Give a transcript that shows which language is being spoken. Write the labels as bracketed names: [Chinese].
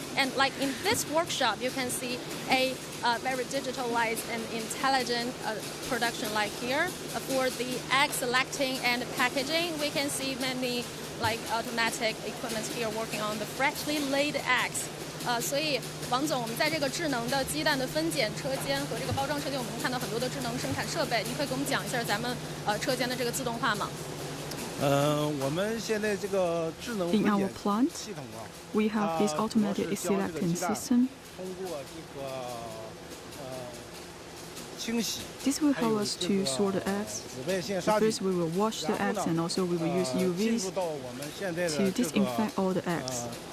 [English] And like in this workshop, you can see a very digitalized and intelligent production like here. For the egg selecting and packaging, we can see many like automatic equipment here working on the freshly laid eggs. [Chinese] 所以王总，我们在这个智能的鸡蛋的分拣车间和这个包装车间，我们能看到很多的智能生产设备。您可以给我们讲一下咱们车间的这个自动化吗？我们现在这个智能 [English] In our plant, we have this automated selecting system. This will help us to sort the eggs. First, we will wash the eggs and also we will use UVs to disinfect all the eggs.